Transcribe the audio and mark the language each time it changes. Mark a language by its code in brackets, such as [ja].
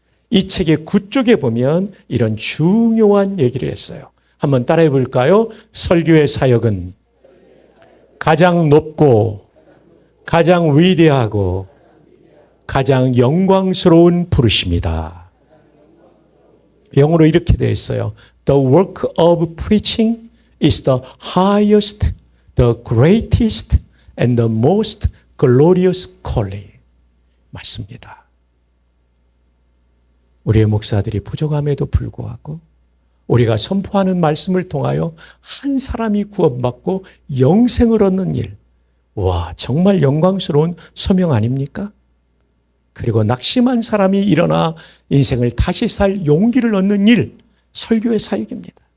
[ko] 이 책의 구쪽에 보면 이런 중요한 얘기를 했어요. 한번 따라해 볼까요? 설교의 사역은 가장 높고 가장 위대하고 가장 영광스러운 부르심이다. 영어로 이렇게 되어 있어요. [en] The work of preaching is the highest, the greatest, and the most glorious calling. [ko] 맞습니다. 우리의 목사들이 부족함에도 불구하고 우리가 선포하는 말씀을 통하여 한 사람이 구원받고 영생을 얻는 일. 와, 정말 영광스러운 소명 아닙니까? 그리고 낙심한 사람이 일어나 인생을 다시 살 용기를 얻는 일, 설교의 사역입니다.